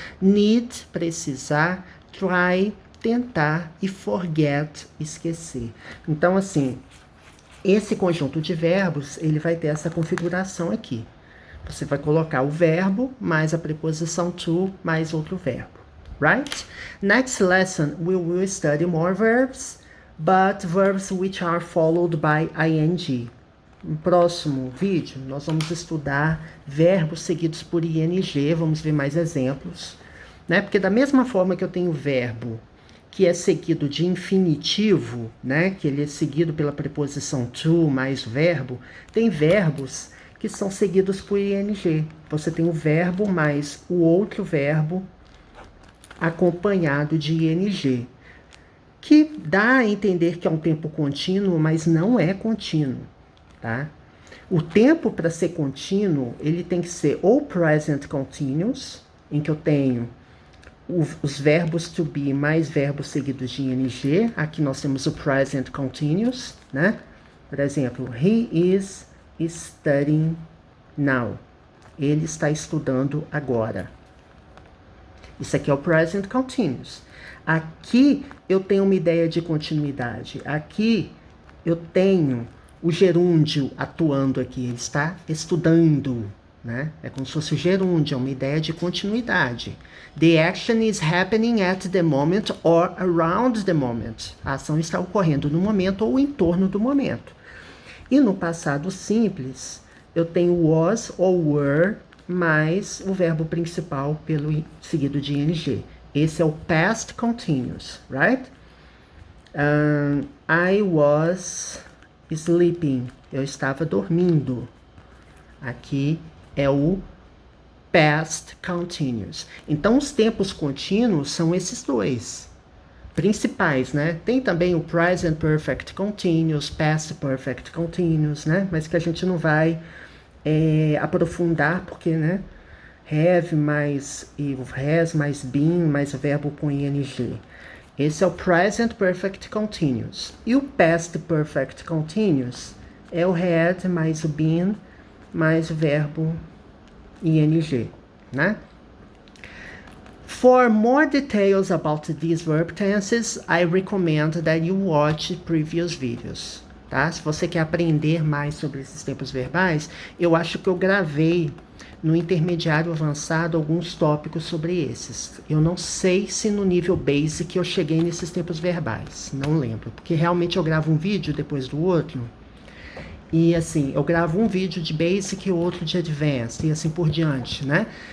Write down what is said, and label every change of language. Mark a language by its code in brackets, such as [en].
[pt] Need, precisar. Try, tentar. E forget, esquecer. Então, assim, esse conjunto de verbos, ele vai ter essa configuração aqui. Você vai colocar o verbo, mais a preposição to, mais outro verbo. [en] Right? Next lesson, we will study more verbs, but verbs which are followed by ing. [pt] No próximo vídeo, nós vamos estudar verbos seguidos por ing, vamos ver mais exemplos, né? Porque da mesma forma que eu tenho verbo que é seguido de infinitivo, né? Que ele é seguido pela preposição to mais verbo, tem verbos que são seguidos por ing. Você tem o verbo mais o outro verbo acompanhado de ing, que dá a entender que é um tempo contínuo, mas não é contínuo, tá? O tempo para ser contínuo, ele tem que ser ou present continuous, em que eu tenho os verbos to be mais verbos seguidos de ing. Aqui nós temos o present continuous, né? Por exemplo, [en] he is studying now. [pt] Ele está estudando agora. Isso aqui é o present continuous. Aqui eu tenho uma ideia de continuidade. Aqui eu tenho o gerúndio atuando aqui. Ele está estudando, né? É como se fosse o gerúndio, é uma ideia de continuidade. [en] The action is happening at the moment or around the moment. [pt] A ação está ocorrendo no momento ou em torno do momento. E no passado simples, eu tenho was ou were mais o verbo principal seguido de ing. Esse é o past continuous, right? [en] I was sleeping. [pt] Eu estava dormindo. Aqui é o past continuous. Então, os tempos contínuos são esses dois principais, né? Tem também o present perfect continuous, past perfect continuous, né? Mas que a gente não vai aprofundar, porque, né? Have mais e o has mais been mais o verbo com ing. Esse é o present perfect continuous. E o past perfect continuous é o had mais o been mais o verbo ing, né? [en] For more details about these verb tenses, I recommend that you watch previous videos, tá? [pt] Se você quer aprender mais sobre esses tempos verbais, eu acho que eu gravei no intermediário avançado alguns tópicos sobre esses. Eu não sei se no nível basic eu cheguei nesses tempos verbais, não lembro, porque realmente eu gravo um vídeo depois do outro, e assim, eu gravo um vídeo de basic e outro de advanced, e assim por diante, né?